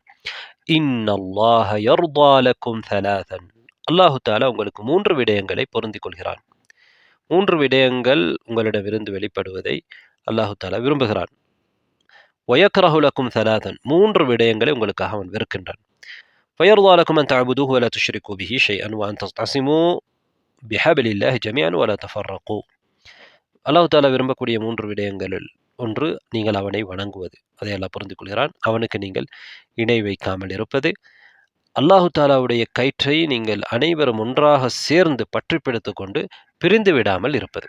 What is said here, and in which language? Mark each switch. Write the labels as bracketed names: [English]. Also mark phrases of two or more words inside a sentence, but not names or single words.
[Arabic] إن الله يرضى لكم ثلاثا. [Tamil] அல்லாஹு தஆலா உங்களுக்கு 3 விடயங்களை பொருந்திக் கொள்கிறான். 3 விடயங்கள் உங்களிடமிருந்து வெளிப்படுவதை அல்லாஹு தஆலா விரும்புகிறான். [Arabic] ويكره لكم ثلاثا. [Tamil] 3 விடயங்களை உங்களுக்காக அவன் வெறுக்கின்றான். [Arabic] فيرضى لكم أن تعبدوه ولا تشركوا به شيئا وأن تعتصموا بحبل الله جميعا ولا تفرقوا. [Tamil] அல்லாஹ் தஆலா விரும்பக்கூடிய 3 விடயங்களில் ஒன்று நீங்கள் அவனை வணங்குவது. அதை அல்லாஹ் புரிந்து கொள்கிறான். அவனுக்கு நீங்கள் இணை வைக்காமல் இருப்பது. அல்லாஹு தாலாவுடைய கயிற்றை நீங்கள் அனைவரும் ஒன்றாக சேர்ந்து பற்றி பிடித்து கொண்டு பிரிந்து விடாமல் இருப்பது.